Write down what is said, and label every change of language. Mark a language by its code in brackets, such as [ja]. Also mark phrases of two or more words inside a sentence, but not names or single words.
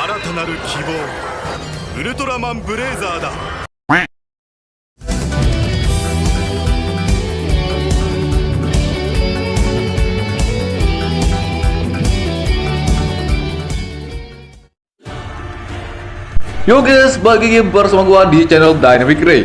[ja] となる希望ウルトラマンブレイザーだ。 [id] Yo guys, balik lagi bersama gua di channel Dynamic Ray.